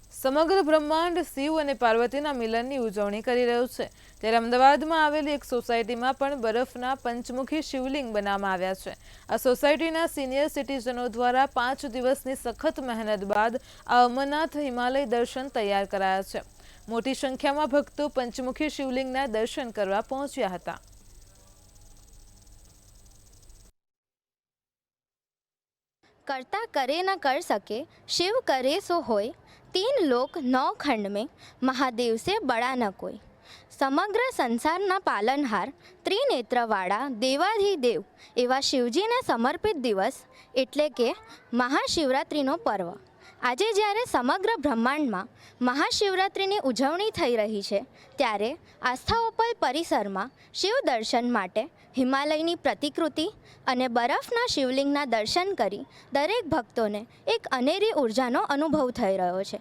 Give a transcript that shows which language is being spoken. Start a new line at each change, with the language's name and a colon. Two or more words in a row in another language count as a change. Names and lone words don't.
Gujarati: સમગ્ર બ્રહ્માંડ શિવ અને પાર્વતીના મિલનની ઉજવણી કરી રહ્યું છે, ત્યારે અમદાવાદમાં આવેલી એક સોસાયટીમાં પણ બરફના પંચમુખી શિવલિંગ બનાવવામાં આવ્યા છે। આ સોસાયટીના સિનિયર સિટીઝનો દ્વારા 5 દિવસની સખત મહેનત બાદ આ અમરનાથ હિમાલય દર્શન તૈયાર કરાયા છે। મોટી સંખ્યામાં ભક્તો પંચમુખી શિવલિંગના દર્શન કરવા પહોંચ્યા હતા।
Hindi: करता करे न कर सके शिव करे सो होय, 3 लोक 9 खंड में महादेव से बड़ा न कोई।
Gujarati: સમગ્ર સંસારના પાલનહાર ત્રિનેત્રવાળા દેવાધિદેવ એવા શિવજીને સમર્પિત દિવસ એટલે કે મહાશિવરાત્રિનો પર્વ। આજે જ્યારે સમગ્ર બ્રહ્માંડમાં મહાશિવરાત્રિની ઉજવણી થઈ રહી છે, ત્યારે આસ્થાઓપલ પરિસરમાં શિવ દર્શન માટે હિમાલયની પ્રતિકૃતિ અને બરફના શિવલિંગના દર્શન કરી દરેક ભક્તોને એક અનેરી ઉર્જાનો અનુભવ થઈ રહ્યો છે।